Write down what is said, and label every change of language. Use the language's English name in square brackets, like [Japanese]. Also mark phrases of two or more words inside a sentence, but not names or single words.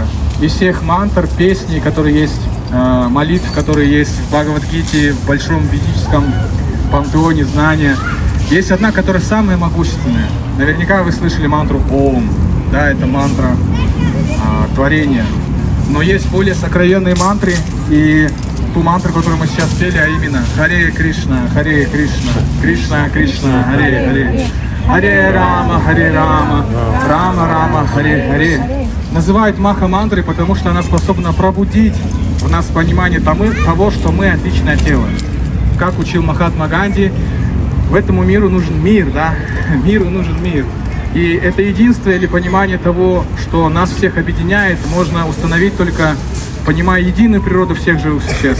[Russian] Из всех мантр, песни, которые есть, молитв, которые есть в Бхагавад-гите, в большом ведическом пантеоне знания, есть одна, которая самая могущественная. Наверняка вы слышали мантру Ом, да, это мантра творения. Но есть более сокровенные мантры, и ту мантру, которую мы сейчас пели, а именно [Sanskrit] हरे कृष्ण कृष्ण कृष्ण हरे राम राम राम हरे. [Russian] Называют Маха-мантрой, потому что она способна пробудить в нас понимание того, что мы отличное тело. Как учил Махатма Ганди, в этому миру нужен мир, да? Миру нужен мир. И это единство или понимание того, что нас всех объединяет, можно установить только понимая единую природу всех живых существ.